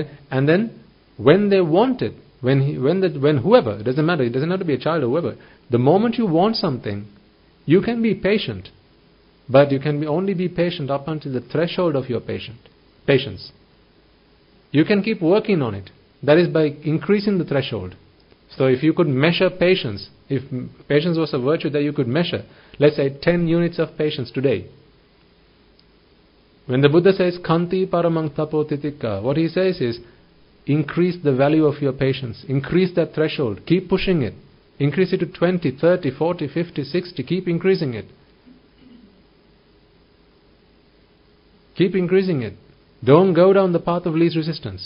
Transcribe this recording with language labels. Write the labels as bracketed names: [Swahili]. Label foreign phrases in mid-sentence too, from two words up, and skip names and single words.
[English] And then when they want it, when whoever, it doesn't matter, it doesn't have to be a child or whoever, the moment you want something, you can be patient, but you can only be patient up until the threshold of your patience. You can keep working on it. That is by increasing the threshold. So if you could measure patience, if patience was a virtue that you could measure, let's say 10 units of patience today. When the Buddha says, [Pali] Kanti paramang tapo titika, [English] what he says is, increase the value of your patience. Increase that threshold. Keep pushing it. Increase it to 20, 30, 40, 50, 60. Keep increasing it. Keep increasing it. Don't go down the path of least resistance.